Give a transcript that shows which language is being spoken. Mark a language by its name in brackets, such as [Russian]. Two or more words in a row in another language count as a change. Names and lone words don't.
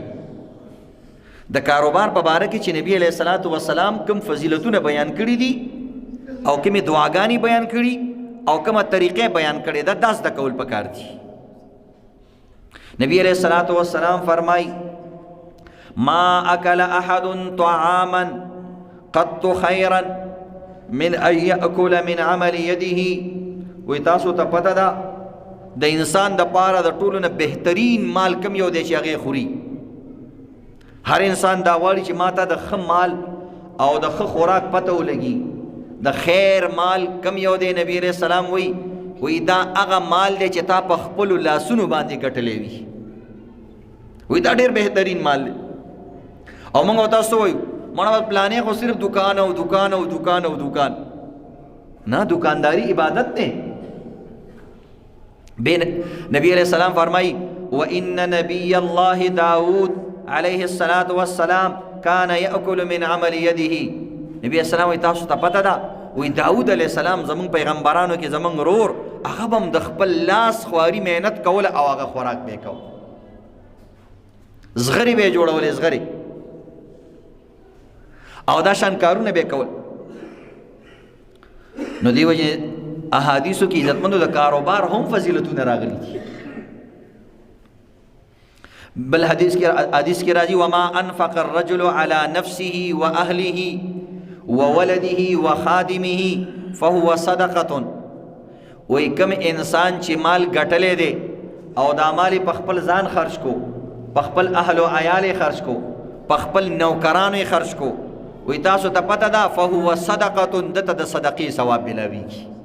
[Pashto] د کاروبار په باره کې چې نبی [Arabic] علیه الصلاۃ والسلام [Pashto] کوم فضیلتونه بیان کړي دي او کومې دعاګانې بیان کړي او کومه طریقې بیان کړي ده، دا زده کول پکار دي. [Arabic] نبی علیہ الصلوۃ والسلام فرمائی ما اکل احد طعاما قط خیرا من ان یاکل من عمل یده. [Pashto] وی تاسو ته پته ده د انسان د پاره د ټولو نه بهترین مال کم یو دی چې هغې خوري. هر انسان دا غواړي چې ما ته د ښه مال او د ښه خوراک پته ولګي. د خیر مال کم یو دی؟ نبی [Arabic] علیہ السلام [Pashto] وی دا هغه مال دی چې تا په خپلو لاسونو باندې ګټلی وي. وی دا ډېر بهترین مال دی. او موږ ورته تاسو وایو مړه پلانې خو صرف دکان او دکان او دکان او دکان نه، دکانداری عبادت دی. [Arabic] نبی علیہ السلام فرمائی وَإِنَّ نَبِيَّ اللَّهِ داود علیہ الصلاۃ والسلام کان یأکل من عمل یده. [Pashto] نبی اسلام وی تاسو ته پته ده وی داود [Arabic] علیه السلام [Pashto] زمونږ پیغمبرانو کې زمونږ رور هغه به هم د خپل لاس خواري محنت کوله او هغه خوراک به یې کو، زغرې به یې جوړولې، زغرې او دا شان کارونه به یې کول. نو دی وجه احادیثو کې عزتمندو د کاروبار هم فضیلتونه راغلي دي. بل حدیث کې راځي [Arabic] وما انفق الرجل على نفسه واهله وولده وخادمه فهو صدقه. [Pashto] وای کم انسان چې مال ګټلې دی او دا مال په خپل ځان خرج کو، په خپل اهل او عیال خرج کو، په خپل نوکرانو خرج کو، وای تاسو ته پته ده [Arabic] فهو صدقه، [Pashto] دته د صدقې ثواب ملاويږي.